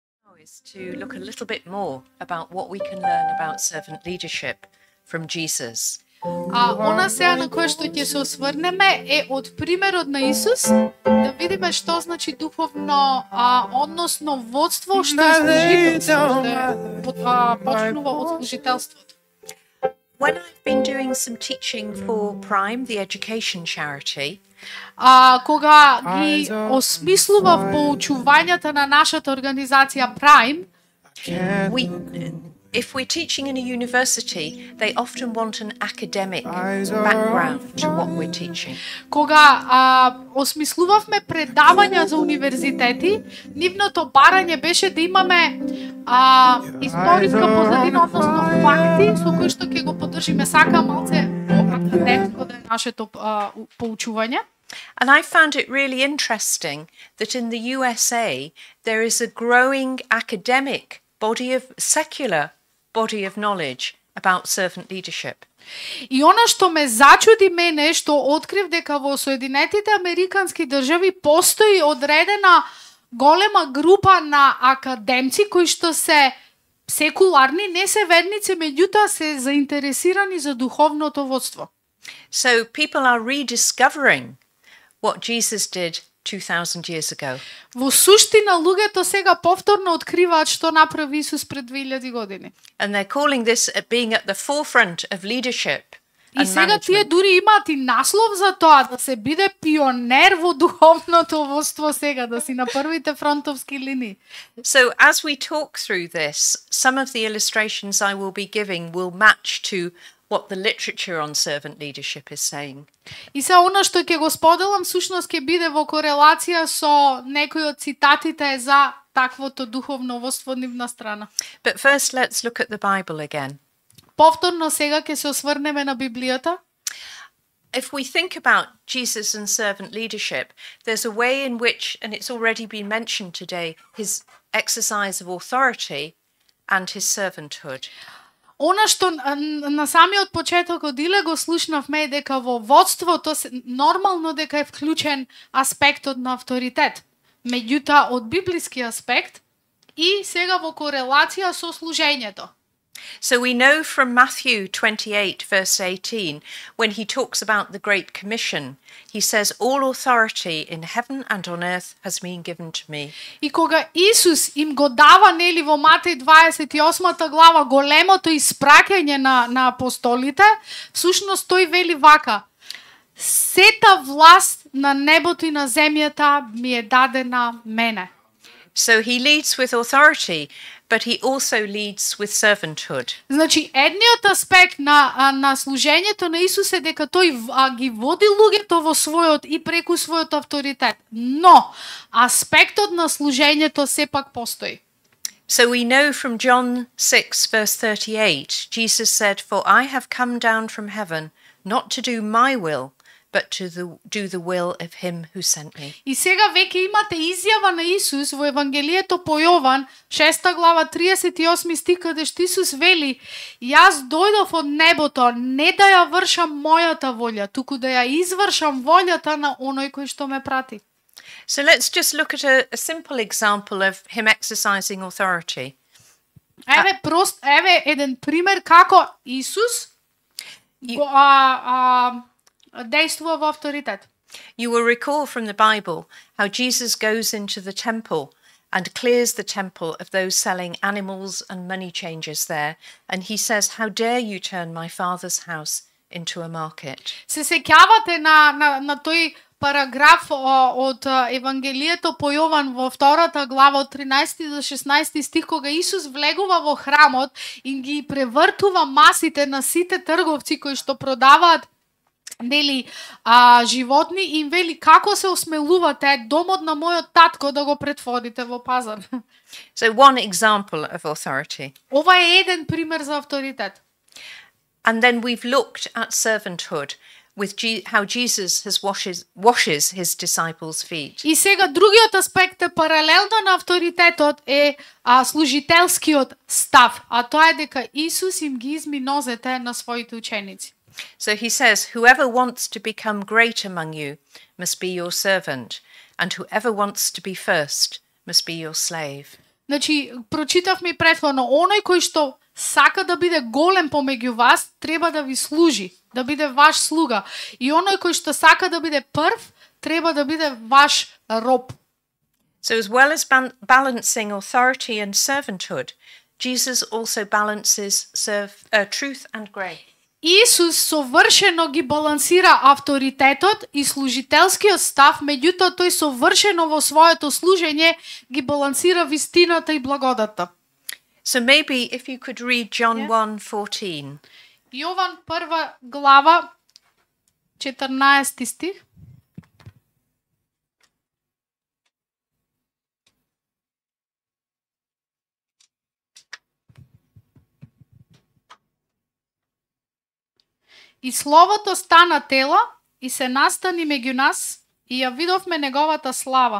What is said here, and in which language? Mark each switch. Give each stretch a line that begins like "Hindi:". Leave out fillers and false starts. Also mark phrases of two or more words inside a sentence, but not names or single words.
English: Is to look a little bit more about what we can learn about servant leadership from Jesus.
Macedonian: Она сега на која што ќе се осврнеме е од примерот на Исус, да видиме што значи духовно, односно водство, што е служителство, што почнува од служителството.
English: When I've been doing some teaching for Prime, the education charity,
Macedonian: кога ги осмислував поучувањата на нашата организација Prime,
English: if we're teaching in a university, they often want an academic background to what we're teaching.
Macedonian: Кога осмислувавме предавања за универзитети, нивното барање беше да имаме историска позадина, односно факти со кои што ќе го поддржиме, сака малце академско да е нашето поучување.
English: And I found it really interesting that in the USA there is a growing academic secular body of knowledge about servant leadership.
Macedonian: И она што ме зачуди мене, што открив дека во Соединетите Американски држави постои одредена голема група на академци кои што се секуларни, не се верници, меѓутоа се заинтересирани за духовното водство.
English: So people are rediscovering what Jesus did 2000 years ago.
Macedonian: Во суштина луѓето сега повторно откриваат што направи Исус пред 2000 години.
English: And they're calling this being at the forefront of leadership.
Macedonian: И сега тие дури имаат и наслов за тоа, да се биде пионер во духовното водство сега, да си на првите фронтовски линии.
English: So as we talk through this, some of the illustrations I will be giving will match to what the literature on servant leadership is saying.
Macedonian: И се она што ќе го споделам всушност ќе биде во корелација со некои од цитатите за таквото духовно водство нивна страна.
English: But first let's look at the Bible again.
Macedonian: Повторно сега ќе се осврнеме на Библијата.
English: If we think about Jesus and servant leadership, there's a way in which, and it's already been mentioned today, his exercise of authority and his servanthood.
Macedonian: Она што на самиот почеток од Иле го слушнавме е дека во водството нормално дека е вклучен аспектот на авторитет. Меѓутоа од библиски аспект и сега во корелација со служењето.
English: So we know from Matthew 28 verse 18, when he talks about the Great Commission, he says, all authority in heaven and on earth has been given to me.
Macedonian: И кога Исус им го дава, нели, во Матеј 28 глава големото испраќање на апостолите, всушност тој вели вака: сета власт на небото и на земјата ми е дадена мене.
English: So he leads with authority, but he also leads with servanthood.
Macedonian: Значи, едниот аспект на служењето на Исус е дека тој ги води луѓето во својот и преку својот авторитет. Но аспектот на служењето сепак постои.
English: So we know from John 6 verse 38, Jesus said, "For I have come down from heaven not to do my will, but to do the will of him who sent me."
Macedonian: И сега веќе имате изјава на Исус во Евангелието по Јован, 6 глава 38 стих, каде што Исус вели: "Јас дојдов од небото не да ја вршам мојата волја, туку да ја извршам волјата на оној кој што ме прати."
English: So let's just look at a simple example of him exercising authority.
Macedonian: Еве еден пример како Исус действува во авторитет.
English: You will recall from the Bible how Jesus goes into the temple and clears the temple of those selling animals and money changers there, and he says, "How dare you turn my father's house into a market?"
Macedonian: Се сеќавате на тој параграф од Евангелието по Јован во втората глава од 13 до 16 стих, кога Исус влегува во храмот и ги превртува масите на сите трговци кои што продаваат, нели, животни, и им вели: "Како се осмелувате домот на мојот татко да го претворите во пазар?"
English: So one example of authority.
Macedonian: Ова е еден пример за авторитет.
English: And then we've looked at servanthood with how Jesus washes his disciples' feet.
Macedonian: И сега другиот аспект е паралелно на авторитетот е служителскиот став, а тоа е дека Исус им ги изми нозете на своите ученици.
English: So he says, "Whoever wants to become great among you must be your servant, and whoever wants to be first must be your slave."
Macedonian: Значи, прочитавме и претходно, оној кој што сака да биде голем помеѓу вас, треба да ви служи, да биде ваш слуга. И оној кој што сака да биде прв, треба да биде ваш роб.
English: So as well as balancing authority and servanthood, Jesus also balances truth and grace.
Macedonian: Исус совршено ги балансира авторитетот и служителскиот став, меѓутоа тој совршено во своето служење ги балансира вистината и благодата.
English: So maybe if you could read John 1:14.
Macedonian: Јован 1 глава 14 стих. И Словото стана тело и се настани меѓу нас и ја видовме неговата слава.